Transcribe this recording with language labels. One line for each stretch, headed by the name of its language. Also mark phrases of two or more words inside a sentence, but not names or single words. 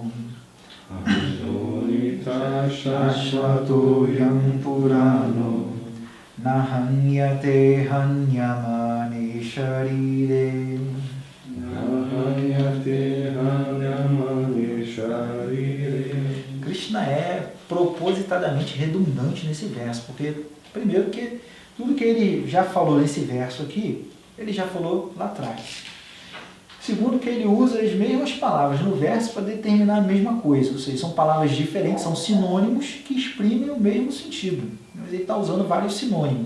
Sanskrit: Ajo nitya Atma Shashvatoyam Purano Nahanyate hanyamane sharire. Nahanyate hanyamane sharire.
Portuguese: Krishna é propositadamente redundante nesse verso, porque, primeiro, que tudo que ele já falou nesse verso aqui, ele já falou lá atrás. Segundo, que ele usa as mesmas palavras no verso para determinar a mesma coisa, ou seja, são palavras diferentes, são sinônimos que exprimem o mesmo sentido, mas ele está usando vários sinônimos.